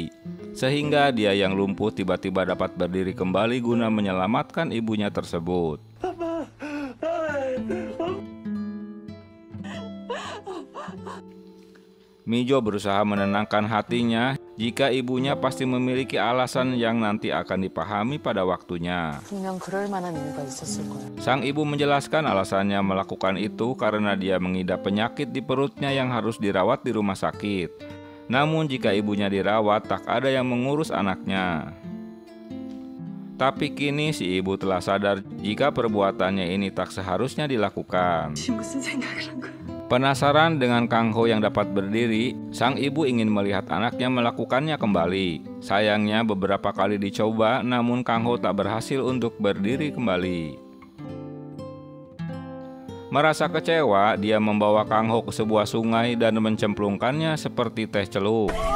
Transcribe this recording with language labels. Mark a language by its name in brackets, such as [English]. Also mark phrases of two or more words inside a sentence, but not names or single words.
[Indonesian] Sehingga dia yang lumpuh tiba-tiba dapat berdiri kembali guna menyelamatkan ibunya tersebut. Mijo berusaha menenangkan hatinya jika ibunya pasti memiliki alasan yang nanti akan dipahami pada waktunya. [Korean] 분명 그럴 만한 이유가 있었을 거야. [Indonesian] Sang ibu menjelaskan alasannya melakukan itu karena dia mengidap penyakit di perutnya yang harus dirawat di rumah sakit. Namun jika ibunya dirawat, tak ada yang mengurus anaknya. Tapi kini si ibu telah sadar jika perbuatannya ini tak seharusnya dilakukan. [Korean] 무슨 생각을 한 거야? [Indonesian] Penasaran dengan Kang Ho yang dapat berdiri, sang ibu ingin melihat anaknya melakukannya kembali. Sayangnya beberapa kali dicoba, namun Kang Ho tak berhasil untuk berdiri kembali. Merasa kecewa, dia membawa Kang Ho ke sebuah sungai dan mencemplungkannya seperti teh celup.